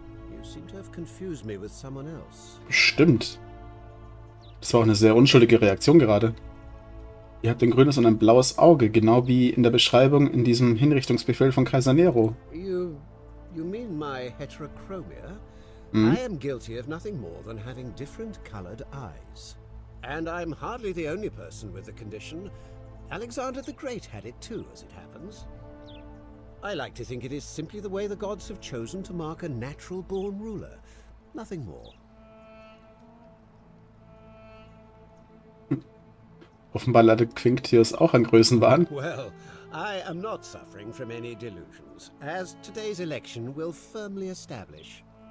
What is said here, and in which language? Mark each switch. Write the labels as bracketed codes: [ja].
[en] You seem to have confused me with someone else. [de] Stimmt. Das war auch eine sehr unschuldige Reaktion gerade. Ihr habt ein grünes und ein blaues Auge, genau wie in der Beschreibung in diesem Hinrichtungsbefehl von Kaiser Nero. [en] You mean my heterochromia? I am guilty of nothing more than having different colored eyes. And I'm hardly the only person with the condition. Alexander the Great had it too, as it happens. I like to think it is simply the way the gods have chosen to mark a natural-born ruler. Nothing more. [de] Offenbar leidet Quinctius auch an Größenwahn. [en] Well, I am not suffering from any delusions, as today's election will firmly establish.